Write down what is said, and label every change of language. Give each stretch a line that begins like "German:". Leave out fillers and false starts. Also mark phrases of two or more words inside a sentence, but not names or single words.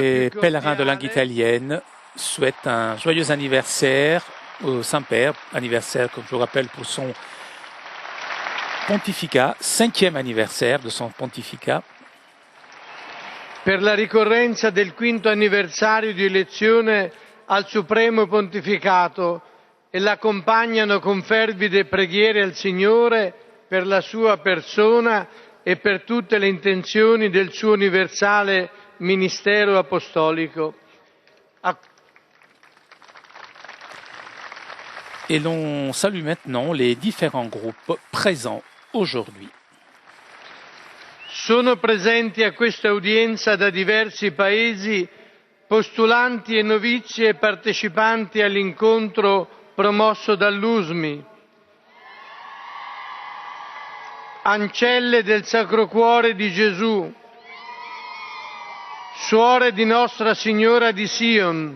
French: Les pèlerins de langue italienne souhaitent un joyeux anniversaire au Saint-Père, anniversaire, comme je vous rappelle, pour son pontificat, 5e anniversaire de son pontificat.
Italian: Per la ricorrenza del 5° anniversario di elezione al Supremo Pontificato e l'accompagnano con fervide preghiere al Signore per la sua persona e per tutte le intenzioni del suo universale ministero apostolico.
French: Et l'on salue maintenant les différents groupes présents aujourd'hui.
Italian: Sono presenti a questa udienza da diversi paesi postulanti e novizi e partecipanti all'incontro promosso dall'USMI, ancelle del Sacro Cuore di Gesù, suore di Nostra Signora di Sion.